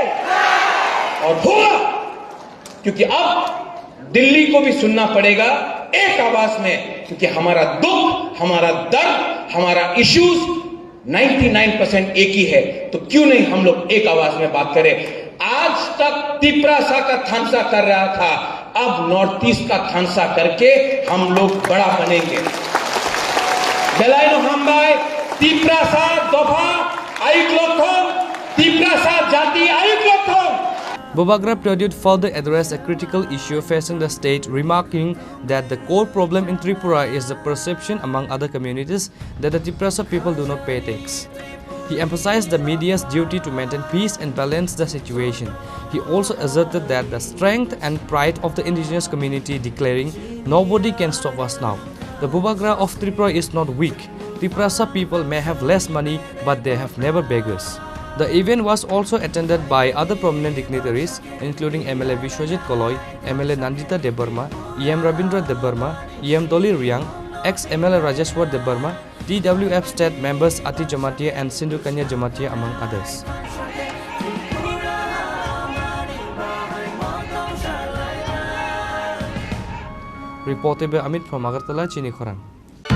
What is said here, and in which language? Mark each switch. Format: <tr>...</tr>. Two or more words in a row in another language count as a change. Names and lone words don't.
<hi>और होगा, क्योंकि अब दिल्ली को भी सुनना पड़ेगा एक आवाज में, क्योंकि हमारा दुख, हमारा दर्द, हमारा इश्यूज 99% एक ही है. तो क्यों नहीं हम लोग एक आवाज में बात करें. आज तक तिप्रासा का थानसा कर रहा था, अब नॉर्थ ईस्ट का थानसा करके हम लोग बड़ा बनेंगे.</hi> <trp>बेलायनो हमबाई तिप्रासा दफा आयुक्लोथम, तिप्रासा जाति आयुक्लोथम.</trp> <en>Bobagra Pradyut further addressed a critical issue facing the state, remarking that the core problem in Tripura is the perception among other communities that the Tiprasa people do not pay tax. He emphasized the media's duty to maintain peace and balance the situation. He also asserted that the strength and pride of the indigenous community, declaring, "Nobody can stop us now." The Bobagra of Tripura is not weak. Tiprasa people may have less money, but they have never beggars. The event was also attended by other prominent dignitaries, including MLA Vishwajit Koloi, MLA Nandita Debarma, EM Rabindra Debarma, EM Doli Riang, ex-MLA Rajeshwar Debarma, TWF state members Ati Jamatia and Sindhu Kanya Jamatia, among others. Reported by Amit from Agartala, Chini Khorang.</en>